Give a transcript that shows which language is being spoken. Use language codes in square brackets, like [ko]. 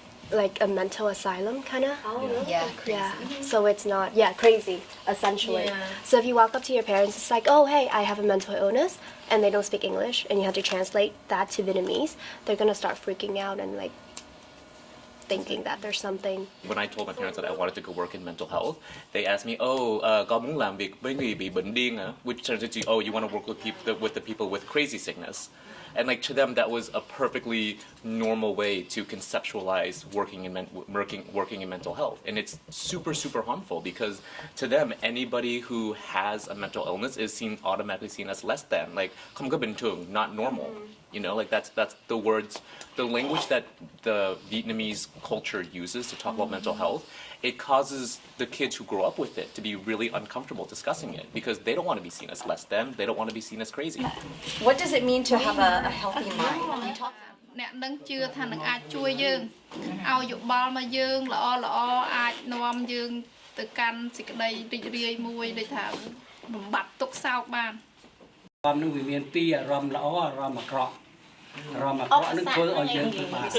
[en] Like a mental asylum, kind of. Oh, really? Yeah, crazy. Yeah. So it's not, crazy, essentially. Yeah. So if you walk up to your parents, it's like, oh, hey, I have a mental illness, and they don't speak English, and you have to translate that to Vietnamese, they're going to start freaking out and, thinking that there's something. When I told my parents that I wanted to go work in mental health, they asked me, [vi] có muốn làm việc với người bị bệnh điên à? [en] Which turns into, you want to work with the people with crazy sickness. And to them, that was a perfectly normal way to conceptualize working in mental health. And it's super, super harmful because to them, anybody who has a mental illness is automatically seen as less than. [vi] Không có bình thường, [en] not normal. That's the words, the language that the Vietnamese culture uses to talk about mental health. It causes the kids who grow up with it to be really uncomfortable discussing it because they don't want to be seen as less than, they don't want to be seen as crazy. What does it mean to have a healthy mind? [km] អ្នកនឹងជឿថានឹងអាចជួយយើងឲ្យយោបល់មកយើងល្អអាចនាំយើងទៅកាន់សេចក្តីរីករាយមួយដូចថាបំបត្តិទុក្ខសោកបាន អារម្មណ៍នឹងវាមានពីរអារម្មណ៍ល្អអារម្មណ៍អាក្រក់អារម្មណ៍អាក្រក់នឹងធ្វើឲ្យយើងពិបាក